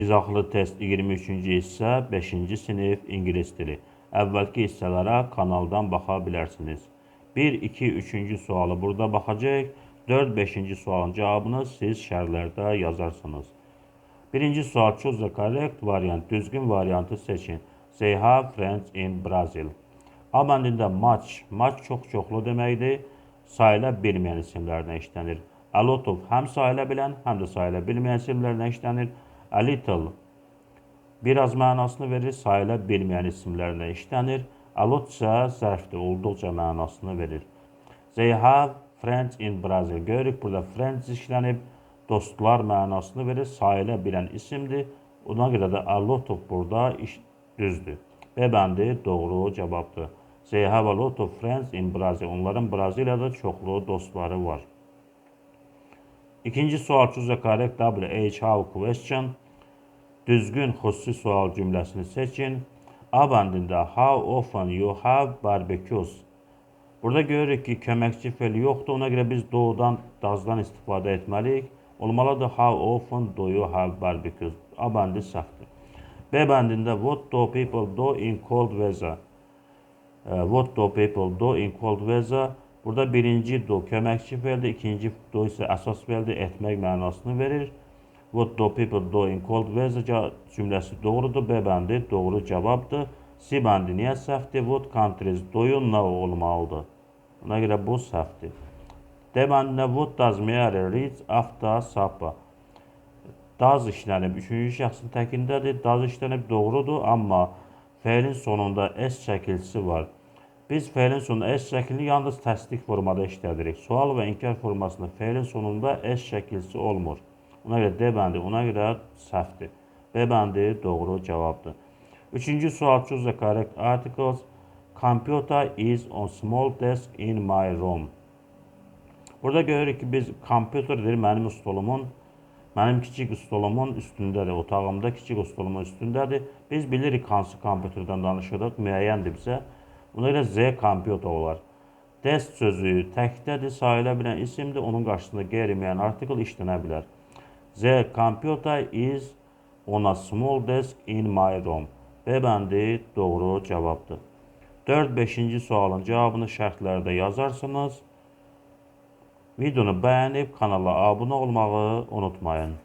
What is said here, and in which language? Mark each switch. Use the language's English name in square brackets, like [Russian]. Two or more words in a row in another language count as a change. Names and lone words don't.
[Azerbaijani] İzaxlı test 23-cü hissə 5-ci sinif ingilis dili. Əvvəlki hissələrə kanaldan baxa bilərsiniz. 1, 2, 3-cü sualı burada baxacaq. 4, 5-ci sualın cavabını siz şərhlərdə yazarsınız. Birinci sual, [English] choose the correct variant. [Azerbaijani] Düzgün variantı seçin. [English] They have friends in Brazil. [Azerbaijani] A bəndində much çoxlu deməkdir. Sayıla bilməyən isimlərdən işlənir. [English] A lot of [Azerbaijani] həm sayıla bilən, həm də sayıla bilməyən isimlərdən işlənir. [English] A little [Azerbaijani] biraz mənasını verir, sayıla bilməyən isimlərlə işlənir. [English] A lot [Azerbaijani] isə zərfdir, olduqca mənasını verir. [English] They have friends in Brazil. [Azerbaijani] Görürük, burada friends işlənib, dostlar mənasını verir, sayıla bilən isimdir. Ona görə də [English] a lot of [Azerbaijani] burada düzdür. B bəndi doğru cavabdır. [English] They have a lot of friends in Brazil. [Azerbaijani] Onların Braziliyada çoxlu dostları var. İkinci sual, [English] choose the correct WH question. [Azerbaijani] Düzgün xüsusi sual cümləsini seçin. A bəndində [English] how often you have barbecues. [Azerbaijani] Burada görürük ki, köməkçi feil yoxdur. Ona görə biz do'dan, dazdan istifadə etməliyik. [English] Olmalıdır how often do you have barbecues. [Azerbaijani] A bəndi səhvdir. B bəndində [English] what do people do in cold weather. What do people do in cold weather. [Azerbaijani] Burada birinci do köməkçi feildir, ikinci do isə əsas feildir, etmək mənasını verir. [English] What do people do in cold weather [Azerbaijani] cümləsi doğrudur. B bəndi doğru cavabdır. C bəndi niyə səhvdir? [English] What countries do you know olmalıdır. [Azerbaijani] Ona görə bu səhvdir. D bəndində [English] what does Mary read after supper. [Azerbaijani] Does işlənib, üçüncü şəxsin təkindədir. Does işlənib doğrudur, amma feilin sonunda S şəkilsi var. Biz feilin sonunda S şəklini yalnız təsdiq formada işlədirik. Sual və inkar formasında feilin sonunda S şəkilsi olmur. Ona görə D bəndi, ona görə səhvdir. B bəndi doğru cavabdır. Üçüncü sual, [English] choose the correct articles. Computer is on small desk in my room. [Azerbaijani] Burada görürük ki, biz kompüterdir, mənim kiçik stolumun üstündədir, otağımda kiçik stolumun üstündədir. Biz bilirik hansı kompüterdən danışırıq, müəyyəndir bizə. Buna görə Z kompüter olar. Desk sözü təkdədir, sayıla bilən isimdir, onun qarşısında qeyri-müəyyən artikel işlənə bilər. [English] The computer is on a small desk in my room. [Azerbaijani] B bəndi doğru cavabdır. 4-5-ci sualın cavabını şərhlərdə yazarsınız. Videonu bəyənib kanala abunə olmağı unutmayın.